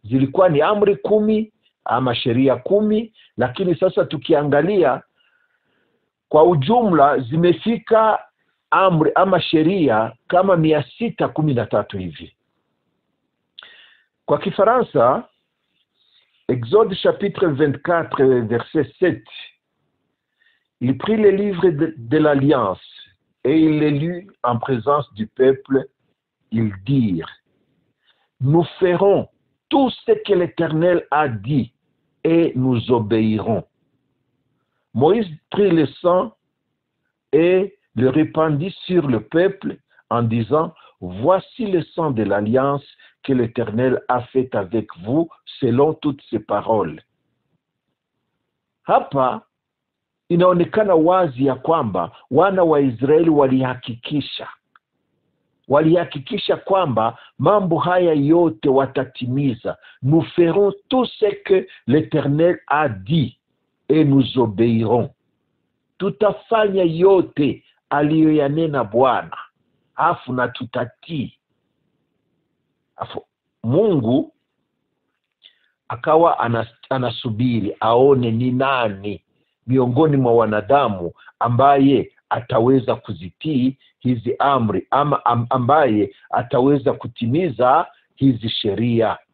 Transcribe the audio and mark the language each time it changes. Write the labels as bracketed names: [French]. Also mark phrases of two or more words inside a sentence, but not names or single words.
[Swahili] zilikuwa ni amri 10 ama sheria 10, lakini sasa tukiangalia kwa ujumla zimefika amri ama sheria kama 613 hivi. Kwa Kifaransa, [French] Exode chapitre 24 verset 7, il prit les livres de l'Alliance et il les lut en présence du peuple. Ils dirent: nous ferons tout ce que l'Éternel a dit et nous obéirons. Moïse prit le sang et le répandit sur le peuple en disant: voici le sang de l'alliance que l'Éternel a fait avec vous selon toutes ses paroles. [Swahili] Hapa inaonekana wazi ya kwamba wana wa Israeli walihakikisha kwamba mambo haya yote watatimiza. [French] Nous ferons tout ce que l'Éternel a dit et nous obéirons. [Swahili] Tutafanya yote aliyoyanena Bwana, afu na tutatii. Afu Mungu akawa anasubiri aone ni nani miongoni mwa wanadamu ambaye ataweza kuzitii hizi amri ama ambaye ataweza kutimiza hizi sheria.